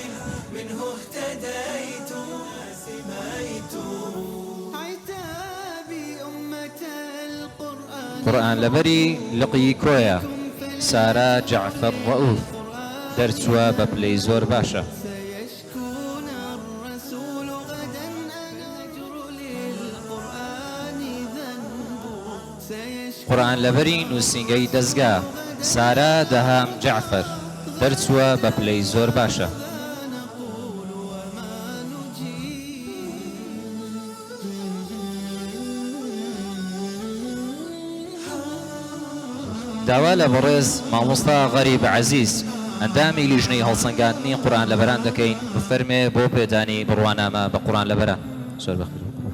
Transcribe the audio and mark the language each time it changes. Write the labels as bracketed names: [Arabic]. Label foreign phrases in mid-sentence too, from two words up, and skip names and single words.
[Arabic] عتابي أمة القرآن [Central Kurdish] قورئان لەبەری لقی کۆیە سارا جەعفەر ڕەئوف دەرچووە بە پلەی زۆر باشە. [Arabic] سيشكون الرسول غدا أهجر للقرآن ذنب سيشكون [Central Kurdish] قورئان لەبەری نووسینگەی دەستگا سارا دەهام جەعفەر دەرچووە بە پلەی زۆر باشە. [Arabic] نقول وما نجيب [Central Kurdish] داوا لە بەڕێز مامۆستا غەریب عەزیز ئەندامی لیژنەی هەڵسەنگاندنی قورئان لەبەران دەکەین بفەرمێ بۆ پێدانی بڕوانامە بە قورئان لەبەران. زۆر بەخێر.